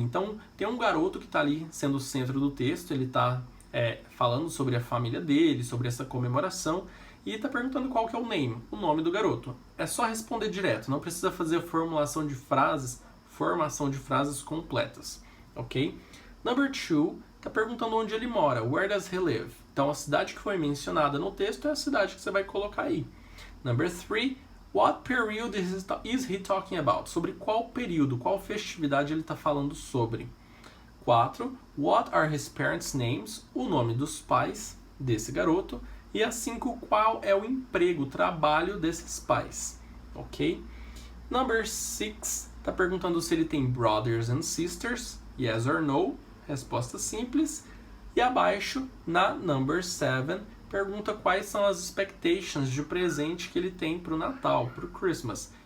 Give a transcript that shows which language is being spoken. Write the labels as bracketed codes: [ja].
[pt] Então, tem um garoto que está ali sendo o centro do texto, ele está falando sobre a família dele, sobre essa comemoração, e está perguntando qual que é o nome do garoto. É só responder direto, não precisa fazer formação de frases completas, ok? [en] Number 2, [pt] está perguntando onde ele mora, [en] where does he live? Então, a cidade que foi mencionada no texto é a cidade que você vai colocar aí. Number 3, what period is he talking about? [pt] Sobre qual período, qual festividade ele está falando sobre. [en] 4, what are his parents' names? [pt] O nome dos pais desse garoto. E a 5, qual é o emprego, o trabalho desses pais, ok? Number 6, está perguntando se ele tem [en] brothers and sisters, yes or no, [pt] resposta simples. E abaixo, na number 7, pergunta quais são as expectations de presente que ele tem para o Natal, para o Christmas.